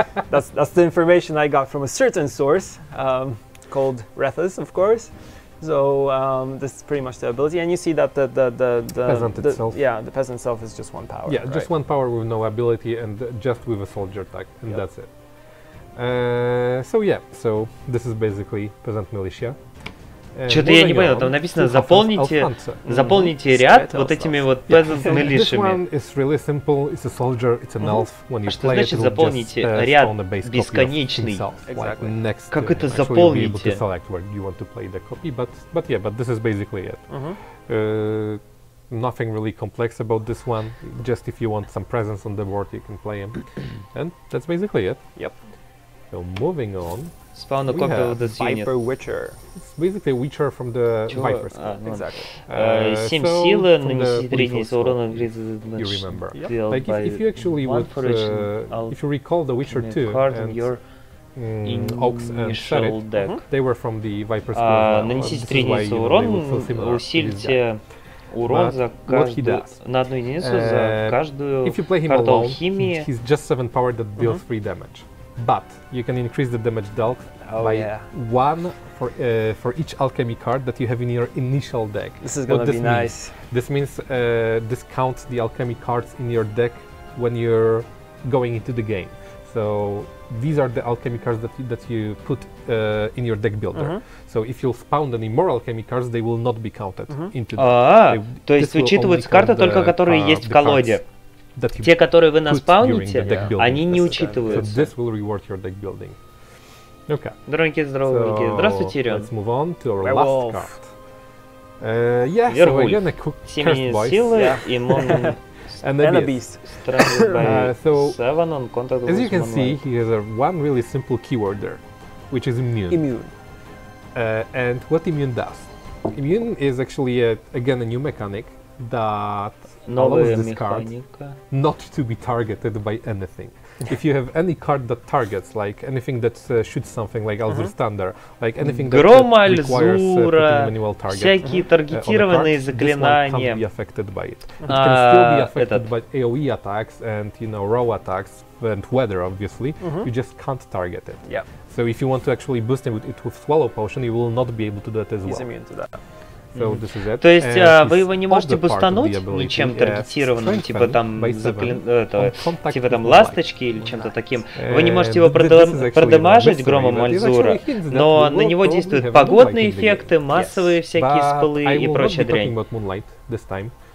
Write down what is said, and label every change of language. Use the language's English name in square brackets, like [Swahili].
[English] That's the information I got from a certain source called Rethus, of course. So this is pretty much the ability, and you see that the peasant itself. Yeah, the peasant itself is just one power. Yeah, right? Just one power with no ability, and just with a soldier tag, and that's it. So yeah, so this is basically peasant militia. [Russian] Что-то я не понял, там написано заполните ряд вот этими вот peasant militiaми. [English] This one is really simple. It's a soldier, it's an elf. When you play it, [Russian] значит заполните ряд бесконечный? Как это заполните? [English] Select where you want to play the copy, but this is basically it. Nothing really complex about this one. Just if you want some presence on the board, you can play him, and that's basically it. Yep. So moving on. Spawn a copy of this Viper Witcher. It's basically a Witcher from the Viper school. Exactly. [Russian] 7 силы, нанести средний урон. [English] You remember. Like if you actually would, if you recall the Witcher 2 and Oaks and Sheriff, they were from the Viper school. [Russian] Нанесите средний урон, усильте урон за каждую, на одну единицу за каждую карту алхимии. [English] He's just 7 power that deals 3 damage. But you can increase the damage dealt by 1 for each alchemy card that you have in your initial deck. This is gonna be nice. This means discount the alchemy cards in your deck when you're going into the game. So these are the alchemy cards that you put in your deck builder. So if you spawn any more alchemy cards, they will not be counted into. [Russian] То есть учитываются карты только которые есть в колоде. Те, которые вы наспауните, они не учитываются. [English] So this will reward your deck building. Okay. [Russian] Дорогие, здравствуйте. Здравствуйте, Ирен. [English] Let's move on to our last card. Yeah, so again a quick [Russian] Семени силы и Mon [English] and a beast. So, 7 on contact as you can see, he has one really simple keyword there, which is immune. Immune. And what immune does? Immune is actually, again, a new mechanic that allows this card not to be targeted by anything. If you have any card that targets, like anything that shoots something, like Alzur Standard, like anything that requires putting manual target, [Russian] всякие таргетированные заклинания. [English] This one can't be affected by it. It can still be affected by AoE attacks and raw attacks and weather, obviously. You just can't target it. Yeah. So if you want to actually boost it with Swallow Potion, you will not be able to do that as well. He's immune to that. So this is it. [Russian] То есть вы его не можете бустануть ничем таргетированным, типа там типа там ласточки или чем-то таким. Вы не можете его продамажить громом Альзура, но на него действуют погодные эффекты, массовые всякие спылы и прочая дрянь.